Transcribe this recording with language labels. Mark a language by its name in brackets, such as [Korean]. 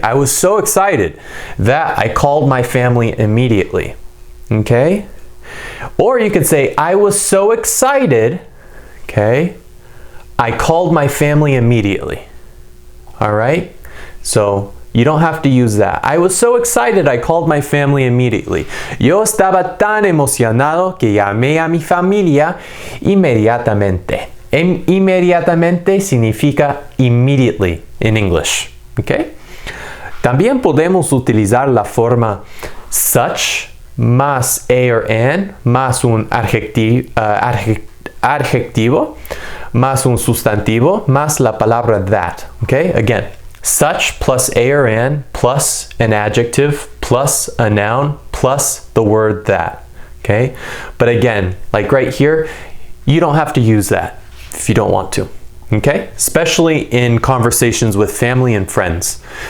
[English] I was so excited that I called my family immediately, okay? Or you could say, I was so excited, okay? I called my family immediately, all right? So you don't have to use that. I was so excited, I called my family immediately. [Spanish] Yo estaba tan emocionado que llamé a mi familia inmediatamente. Inmediatamente significa immediately in English. Okay? También podemos utilizar la forma such más a or an más un adjetivo más un sustantivo más la palabra that. [English] Okay? Again, such plus a or an plus an adjective plus a noun plus the word that. Okay? But again, like right here, you don't have to use that if you don't want to, okay? Especially in conversations with family and friends.